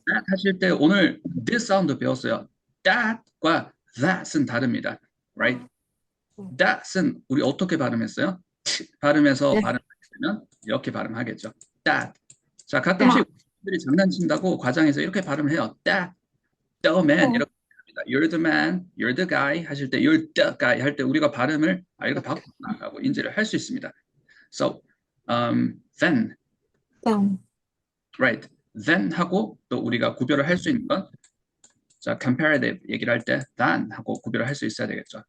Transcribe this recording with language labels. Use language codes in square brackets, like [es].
[ko] that 하실 때 오늘 this 사운드 배웠어요. that과 that은 다릅니다. [en] Right? [ko] that은 우리 어떻게 발음했어요? 발음해서 네. 발음하면 이렇게 발음하겠죠. [en] that. [ko] 자, 가끔씩 분들이 장난친다고 과장해서 이렇게 발음을 해요. [en] that, the man [ko] 이렇게 합니다. [en] You're the man, you're the guy [ko] 하실 때 you're the guy 할 때 우리가 발음을 이렇게 바꾸나 하고 인지를 할 수 있습니다. [en] So, then, then, right? [ko] then 하고 또 우리가 구별을 할 수 있는 건 자, comparative 얘기를 할 때 than 하고 구별을 할 수 있어야 되겠죠.